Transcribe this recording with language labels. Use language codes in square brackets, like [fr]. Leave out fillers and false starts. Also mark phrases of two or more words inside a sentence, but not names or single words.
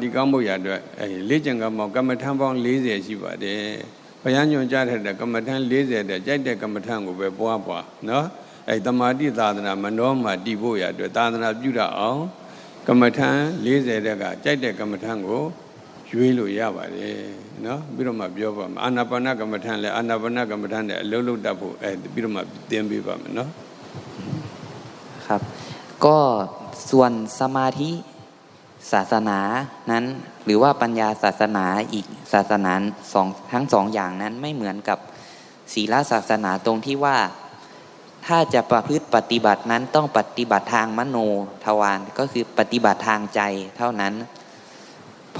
[my] တိကောင်းဖို့ရအတွက်လေ့ကျင့်ကမ္မကမ္မထံပေါင်း40ရှိပါတယ်ဘုရားညွှန်ကြားတဲ့ကမ္မထံ40တဲ့ကြိုက်တဲ့ကမ္မထံကိုပဲပွားနော်တမာတိသာသနာမနောမှာတည်ဖို့ရအတွက်သာသနာပြုရအောင်ကမ္မထံ40တဲ့ကကြိုက်တဲ့ကမ္မထံကိုရွေးလို့ရပါတယ်နော်ပြီးတော့မှပြောပါမယ်အာနာပါနကမ္မထံလည်းအာနာပါနကမ္မထံနဲ့အလုံးလုံးတတ်ဖို့ပြီးတော့မှသင်ပေးပါမယ်နော် [th] ครับก็ส่วนสมาธิศาสนานั้นหรือว่าปัญญาศาสนาอีกศาสนาทั้งสองอย่างนั้นไม่เหมือนกับศีลศาสนาตรงที่ว่า ถ้าจะประพฤติปฏิบัตินั้นต้องปฏิบัติทางมโนทวารก็คือปฏิบัติทางใจเท่านั้นเพ